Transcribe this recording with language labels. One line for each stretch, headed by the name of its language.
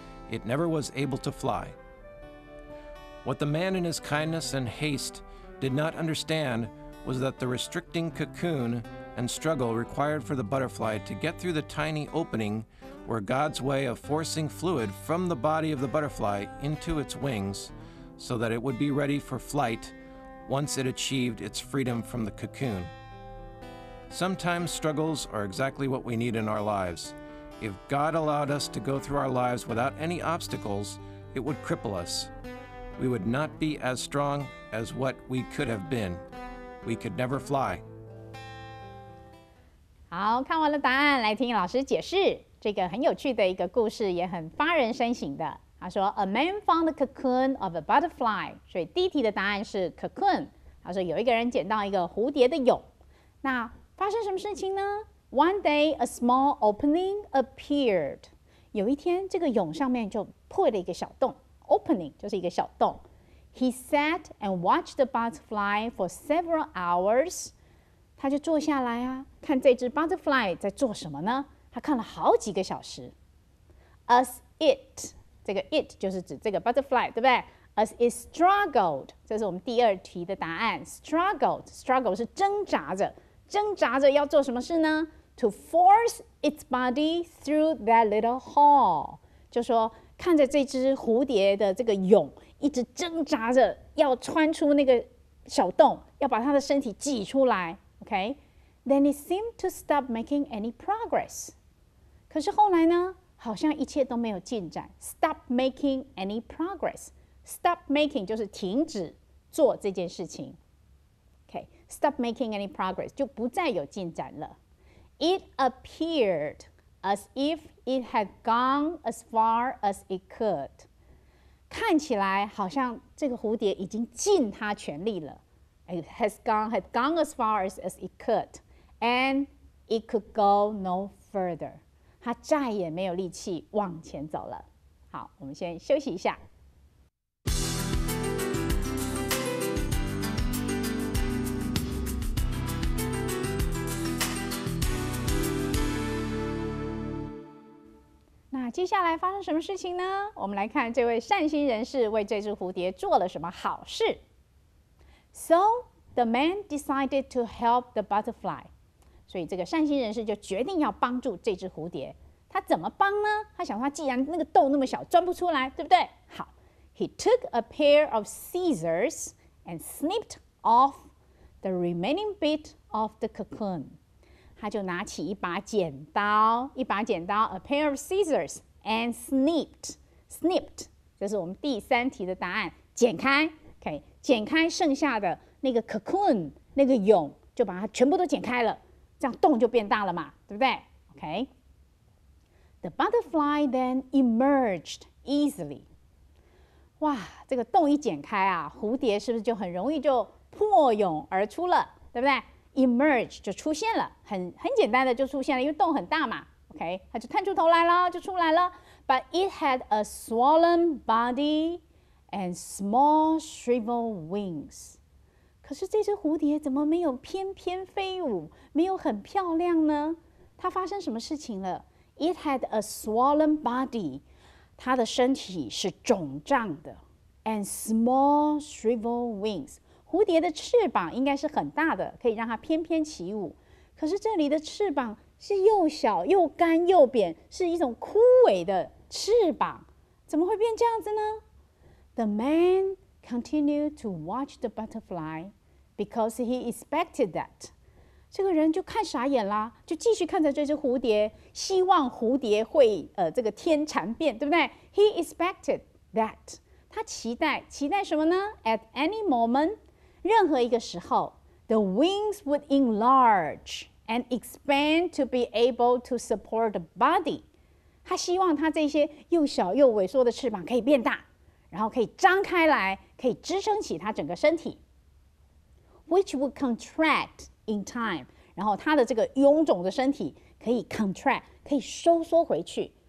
English: It never was able to fly. What the man in his kindness and haste did not understand was that the restricting cocoon and struggle required for the butterfly to get through the tiny opening were God's way of forcing fluid from the body of the butterfly into its wings so that it would be ready for flight once it achieved its freedom from the cocoon. Sometimes struggles are exactly what we need in our lives. If God allowed us to go through our lives without any obstacles, it would cripple us. We would not be as strong as what we could have been. We could never fly.
Chinese: 好，看完了答案，来听老师解释这个很有趣的一个故事，也很发人深省的。他说
English: ，A man found the cocoon of a butterfly。
Chinese: 所以第一题的答案是
English: cocoon。
Chinese: 他说有一个人捡到一个蝴蝶的蛹。那发生什么事情呢
English: ？One day, a small opening appeared。
Chinese: 有一天，这个蛹上面就破了一个小洞 ，opening 就是一个小洞。
English: He sat and watched the butterfly for several hours。
Chinese: 他就坐下来啊，看这只 butterfly 在做什么呢？他看了好几个小时。
English: As it，
Chinese: 这个 it 就是指这个 butterfly， 对不对 ？
English: As it struggled，
Chinese: 这是我们第二题的答案。 struggle 是挣扎着，挣扎着要做什么事呢 ？
English: To force its body through that little hole，
Chinese: 就说看着这只蝴蝶的这个蛹，一直挣扎着要穿出那个小洞，要把它的身体挤出来。
English: Okay, then it seemed to stop making any progress.
Chinese: 可是后来呢，好像一切都没有进展。
English: Stop making any progress. Stop making
Chinese: 就是停止做这件事情。 Okay,
English: stop making any progress
Chinese: 就不再有进展了。
English: It appeared as if it had gone as far as it could.
Chinese: 看起来好像这个蝴蝶已经尽它全力了。
English: It had gone as far as it could, and it could go no further.
Chinese: 它再也没有力气往前走了。好，我们先休息一下。那接下来发生什么事情呢？我们来看这位善心人士为这只蝴蝶做了什么好事。
English: So the man decided to help the butterfly.
Chinese: 所以这个善心人士就决定要帮助这只蝴蝶。他怎么帮呢？他想说，既然那个洞那么小，钻不出来，对不对？
English: 好 ，He took a pair of scissors and snipped off the remaining bit of the cocoon.
Chinese: 他就拿起一把剪刀，
English: a pair of scissors and snipped，
Chinese: 这是我们第三题的答案，剪开。 Okay, 剪开剩下的那个 cocoon 那个蛹，就把它全部都剪开了，这样洞就变大了嘛，对不对 ？Okay.
English: The butterfly then emerged easily.
Chinese: 哇，这个洞一剪开啊，蝴蝶是不是就很容易就破蛹而出了，对不对 ？Emerge 就出现了，很简单的就出现了，因为洞很大嘛。 OK， 它就探出头来了，就出来了。
English: But it had a swollen body.And small shriveled wings.
Chinese: 可是这只蝴蝶怎么没有翩翩飞舞，没有很漂亮呢？它发生什么事情了
English: ？It had a swollen body.
Chinese: 它的身体是肿胀的。
English: And small shriveled wings.
Chinese: 蝴蝶的翅膀应该是很大的，可以让它翩翩起舞。可是这里的翅膀是又小又干又扁，是一种枯萎的翅膀，怎么会变这样子呢？
English: The man continued to watch the butterfly because he expected that.
Chinese: 这个人就看傻眼啦，就继续看着这只蝴蝶，希望蝴蝶会这个天蚕变，对不对 ？
English: He expected that.
Chinese: 他期待什么呢
English: ？At any moment，
Chinese: 任何一个时候
English: ，the wings would enlarge and expand to be able to support the body.
Chinese: 他希望他这些又小又萎缩的翅膀可以变大。然后可以张开来，可以支撑起它整个身体 ，
English: which would contract in time。
Chinese: 然后它的这个臃肿的身体可以 contract， 可以收缩回去。